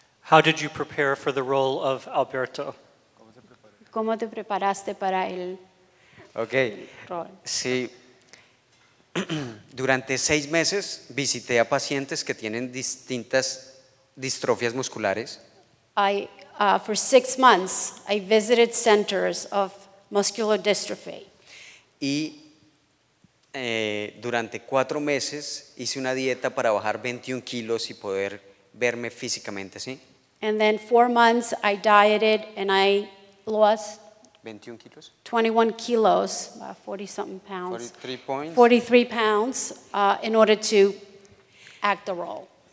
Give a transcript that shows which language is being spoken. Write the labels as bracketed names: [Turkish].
[English] How did you prepare for the role of Alberto? [Spanish] ¿Cómo te preparaste para el [English] Ok, [Spanish] rol? sí. Durante 6 meses visité a pacientes que tienen distintas distrofias musculares [English] For 6 months, I visited centers of muscular dystrophy. [Spanish] y durante 4 meses hice una dieta para bajar 21 kilos y poder verme físicamente, ¿sí? [English] And then 4 months, I dieted and I lost 21 kilos. 21 kilos, about 40-something pounds. 43 points. 43 pounds in order to act the role.